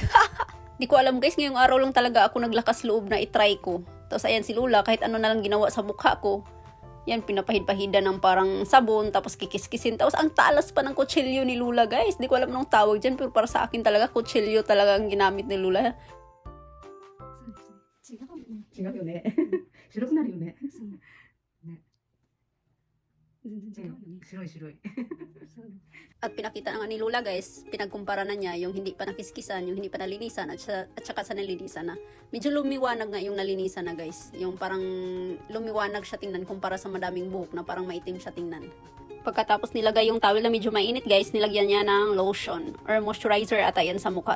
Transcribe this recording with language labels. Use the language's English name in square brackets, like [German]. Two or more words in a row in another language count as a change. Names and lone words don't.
[Filipino] Hindi ko alam guys, ngayong araw lang talaga ako naglakas loob na itry ko. Tapos ayan si Lula, kahit ano na lang ginawa sa mukha ko. Yan, pinapahid-pahida ng parang sabon, tapos kikis-kisin. Tapos ang talas pa ng kutsilyo ni Lula guys. Hindi ko alam anong tawag dyan, pero para sa akin talaga, kutsilyo talaga ang ginamit ni Lula. [Japanese] 違うよね。白くなるよね。ね。全然違うよね。白い白い。 [Filipino] At pinakita na nga ni Lula guys, pinagkumpara na niya yung hindi pa nakiskisan, yung hindi pa nalinisan, at saka sa nalinisan na. Medyo lumiwanag nga yung nalinisan na guys. Yung parang lumiwanag siya tingnan kumpara sa madaming buhok na parang maitim siya tingnan. Pagkatapos nilagay yung towel na medyo mainit guys, nilagyan niya ng [English] lotion or moisturizer [Filipino] ata yan sa mukha.